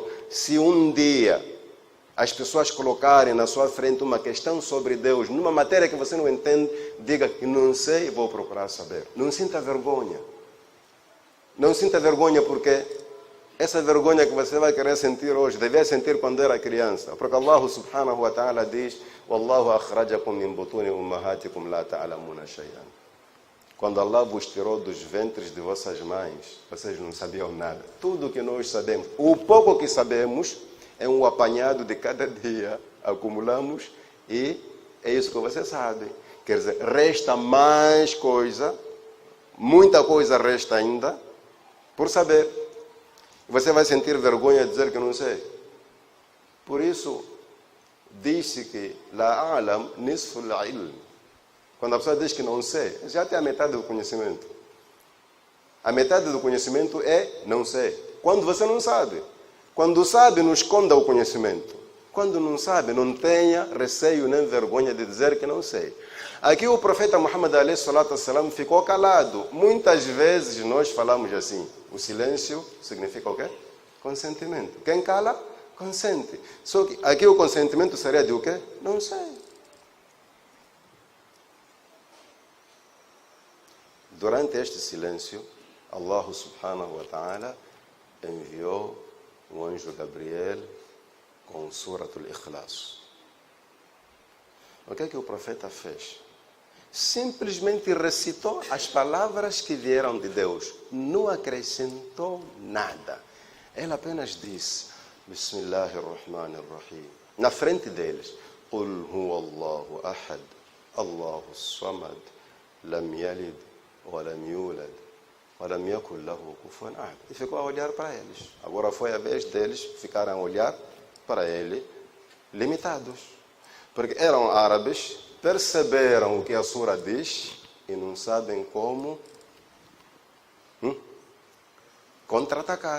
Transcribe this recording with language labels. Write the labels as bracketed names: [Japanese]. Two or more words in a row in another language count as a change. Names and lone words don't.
[Portuguese] Se um dia as pessoas colocarem na sua frente uma questão sobre Deus, numa matéria que você não entende, diga que não sei e vou procurar saber. Não sinta vergonha. Não sinta vergonha porque essa vergonha que você vai querer sentir hoje, devia sentir quando era criança. [Arabic] سبحانه وتعالى والله أخرجكم من بطون أمهاتكم لا تعلمون شيئا. [Portuguese] Quando Allah vos tirou dos ventres de vossas mães, vocês não sabiam nada. Tudo que nós sabemos, o pouco que sabemos, é um apanhado de cada dia. Acumulamos e é isso que você sabe. Quer dizer, resta mais coisa, muita coisa resta ainda por saber. Você vai sentir vergonha de dizer que não sei. Por isso, disse que [Arabic] لا أعلم نصف العلم. [Portuguese] Quando a pessoa diz que não sei, já tem a metade do conhecimento. A metade do conhecimento é não sei. Quando você não sabe. Quando sabe, não esconda o conhecimento. Quando não sabe, não tenha receio nem vergonha de dizer que não sei. Aqui o profeta Muhammad [Arabic] عليه الصلاة والسلام [Portuguese] ficou calado. Muitas vezes nós falamos assim. O silêncio significa o quê? Consentimento. Quem cala, consente. Só que aqui o consentimento seria de o quê? Não sei. Durante este silêncio, Allah [Arabic] سبحانه وتعالى [Portuguese] enviou o anjo Gabriel com Suratul Ikhlas. O que é que o profeta fez? Simplesmente recitou as palavras que vieram de Deus. Não acrescentou nada. Ele apenas disse: Bismillahirrahmanirrahim. Na frente deles: [Arabic] قل هو الله أحد الله الصمد لم يلد ولم يولد ولم يكن له كفوا أحد. [Portuguese] E ficou a olhar para eles. Agora foi a vez deles ficarem a olhar para ele, limitados. Porque eram árabes, perceberam o que a sura diz e não sabem como contra-atacar.